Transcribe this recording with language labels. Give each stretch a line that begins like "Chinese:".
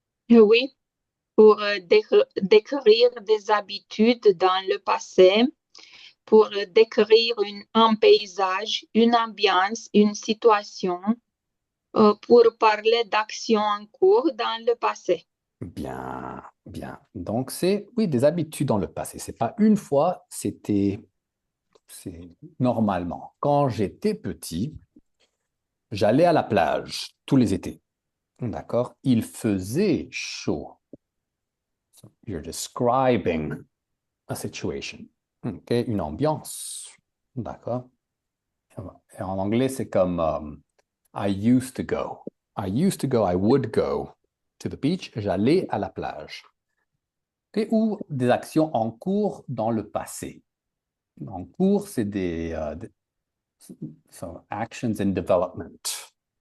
French: Oui, pour décrire des habitudes dans le passé, pour décrire un paysage, une ambiance, une situation, pour parler d'actions en cours dans le passé. Bien, bien. Donc, c'est, oui, des habitudes dans le passé. C'est pas une fois, c'est normalement. Quand j'étais petit, j'allais à la plage tous les étés. D'accord? Il faisait chaud.
English: So you're describing a situation.
French: OK? Une ambiance. D'accord? Et en anglais, c'est comme
English: I used to go. I would go to the beach.
French: J'allais à la plage.
English: Okay?
French: Ou des actions en cours dans le passé. En cours, c'est
English: so actions in development.